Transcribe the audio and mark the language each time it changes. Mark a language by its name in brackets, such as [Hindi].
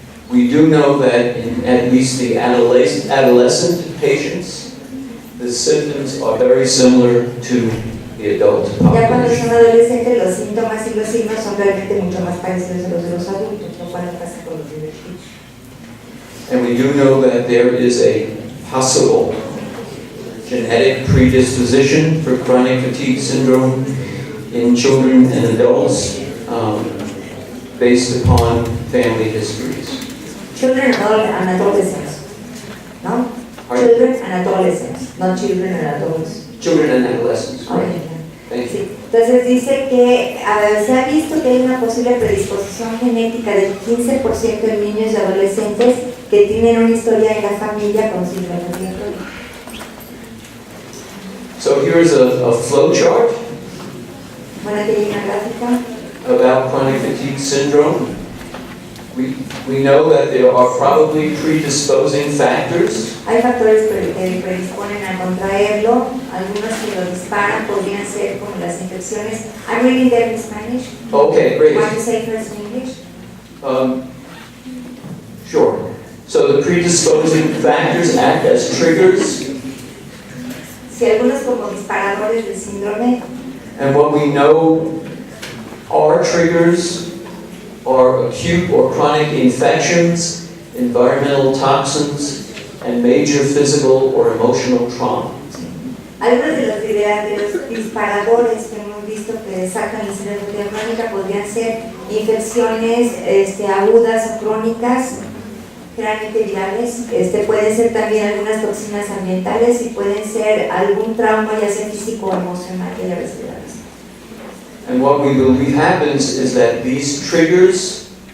[English] We do know that in at least the adolescent patients, the symptoms are very similar to the adult [Spanish] Ya cuando [English] population. [Spanish] son adolescentes, los síntomas y los signos son realmente mucho más parecidos a los de los adultos, lo cual pasa con los niños. [English] And we do know that there is a possible genetic predisposition for chronic fatigue syndrome in children and adults based upon family histories. Children and adolescents, ¿no? Pardon? Children and adolescents, not children and adults. Children and adolescents, right? Okay. Thank you. [Spanish] Sí. Entonces dice que se ha visto que hay una posible predisposición genética del 15% en niños y adolescentes que tienen una historia en la familia con síndrome de fatiga crónica. [English] So here's a flow chart [Spanish] Bueno, aquí hay una gráfica. [English] about chronic fatigue syndrome. We know that there are probably predisposing factors. [Spanish] Hay factores que predisponen a contraerlo, algunos que lo disparan, podrían ser como las infecciones. [English] I'm reading them in Spanish. Okay, great. Want to say first in English? Sure. So the predisposing factors act as triggers, [Spanish] Si algunos como disparadores del síndrome, [English] and what we know are triggers are acute or chronic infections, environmental toxins, and major physical or emotional trauma. [Spanish] algunos de los disparadores que hemos visto que sacan el síndrome de fatiga crónica podrían ser infecciones agudas o crónicas, generalmente virales, pueden ser también algunas toxinas ambientales y pueden ser algún trauma ya sea físico o emocional que haya recibido. [English] And what we believe happens is that these triggers